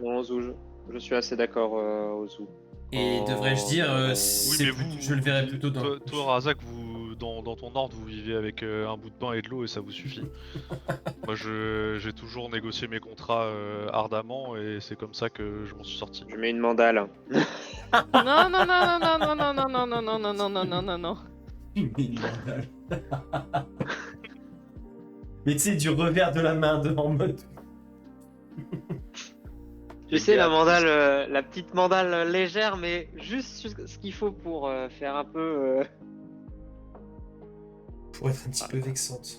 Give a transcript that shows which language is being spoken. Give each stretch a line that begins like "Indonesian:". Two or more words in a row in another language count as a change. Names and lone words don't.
French: Non, Ozu, je suis assez d'accord, Ozu. Et devrais-je dire, Oh, Oui, mais je le verrais plutôt dans... toi, Razak, dans ton ordre, vous vivez avec un bout de pain et de l'eau et ça vous suffit. Moi, j'ai toujours négocié mes contrats ardemment et c'est comme ça que je m'en suis sorti. je mets une mandale. Non, non, non, non, non, non, non, non, non, non, non, non, non, non, non, non. Mais tu sais, du revers de la main en mode... Tu sais, la mandale, la petite mandale légère, mais juste ce qu'il faut pour faire un peu. Pour être un petit peu vexante.